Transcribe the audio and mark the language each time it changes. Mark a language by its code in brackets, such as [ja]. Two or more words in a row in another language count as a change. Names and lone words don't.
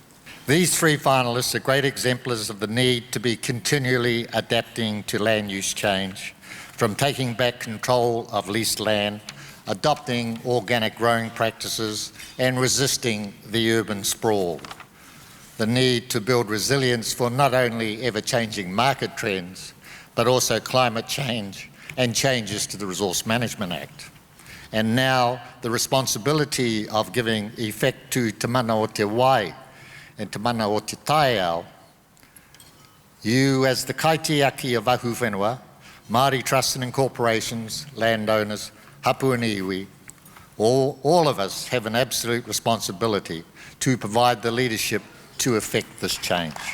[en] These three finalists are great exemplars of the need to be continually adapting to land use change, from taking back control of leased land, adopting organic growing practices, and resisting the urban sprawl. The need to build resilience for not only ever-changing market trends, but also climate change and changes to the Resource Management Act. And now the responsibility of giving effect to Te Mana o Te Wai and Te Mana o Te Taiao. You, as the kaitiaki of Ahuwhenua, Māori trusts and corporations, landowners, hapu and iwi, all of us have an absolute responsibility to provide the leadership to effect this change.